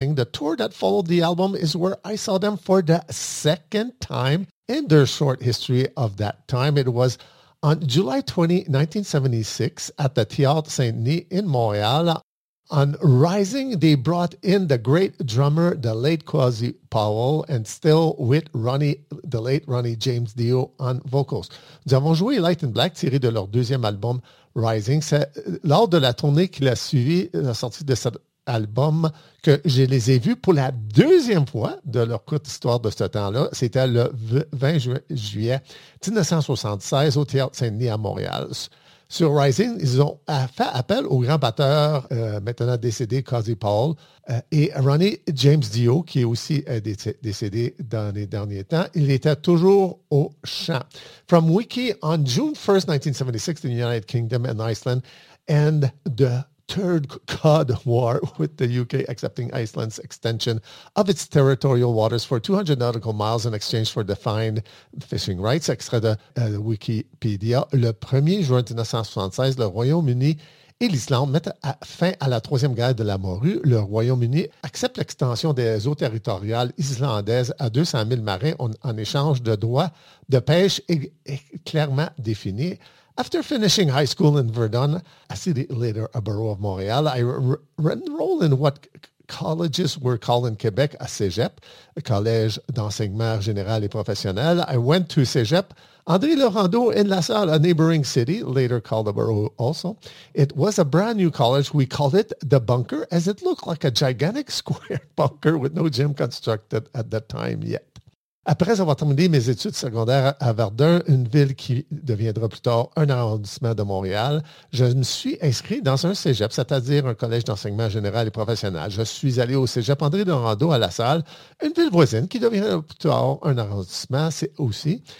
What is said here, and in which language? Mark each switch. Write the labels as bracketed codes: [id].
[en] the tour that followed the album is where I saw them for the second time in their short history of that time. It was on July 20, 1976 at the Théâtre Saint-Denis in Montréal. On Rising, they brought in the great drummer, the late Kwasi Powell, and still with Ronnie, the late Ronnie James Dio on vocals. [fr] Nous avons joué Light in Black, tiré de leur deuxième album, Rising. C'est lors de la tournée qui l'a suivi, la sortie de cet album, que je les ai vus pour la deuxième fois de leur courte histoire de ce temps-là. C'était le 20 juillet 1976 au Théâtre Saint-Denis à Montréal. Sur Rising, ils ont fait appel au grand batteur, maintenant décédé, Kwasi Powell, et Ronnie James Dio, qui est aussi décédé dans les derniers temps. Il était toujours au chant. [en] From Wiki, on June 1st, 1976, in the United Kingdom and Iceland, and the third Cod War with the UK accepting Iceland's extension of its territorial waters for 200 nautical miles in exchange for defined fishing rights. [fr] Extrait de Wikipédia. Le 1er juin 1976, le Royaume-Uni et l'Islande mettent fin à la troisième guerre de la morue. Le Royaume-Uni accepte l'extension des eaux territoriales islandaises à 200 000 marins en échange de droits de pêche et clairement définis. [en] After finishing high school in Verdun, a city later a borough of Montreal, I enrolled in what colleges were called in Quebec, a Cégep, a Collège d'enseignement général et professionnel. I went to Cégep, André Laurendeau in La Salle, a neighboring city, later called a borough also. It was a brand new college. We called it the Bunker, as it looked like a gigantic square bunker with no gym constructed at that time yet. [fr] Après avoir terminé mes études secondaires à Verdun, une ville qui deviendra plus tard un arrondissement de Montréal, je me suis inscrit dans un cégep, c'est-à-dire un collège d'enseignement général et professionnel. Je suis allé au cégep André Laurendeau à La Salle, une ville voisine qui deviendra plus tard un arrondissement aussi.